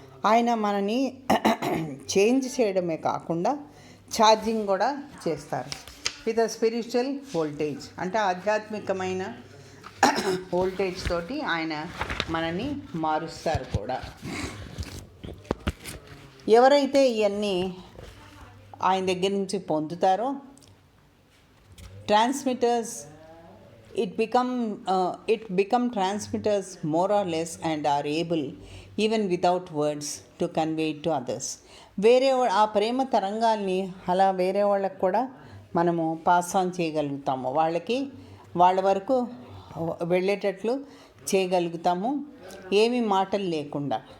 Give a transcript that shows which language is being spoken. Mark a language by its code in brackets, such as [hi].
[te] ఆయన మనని చేంజ్ చేయడమే కాకుండా ఛార్జింగ్ కూడా చేస్తారు [en] With a spiritual voltage. [te] అంటే ఆధ్యాత్మికమైన వోల్టేజ్ తోటి ఆయన మనని మారుస్తారు కూడా. ఎవరైతే ఇవన్నీ ఆయన దగ్గర నుంచి పొందుతారో [en] Transmitters, it become transmitters more or less and are able even without words to convey it to others. [te] వేరే ఆ ప్రేమ తరంగాల్ని అలా వేరే వాళ్ళకి కూడా మనము పాస్ ఆన్ చేయగలుగుతాము, వాళ్ళ వరకు వెళ్ళేటట్లు చేయగలుగుతాము, ఏమి మాటలు లేకుండా.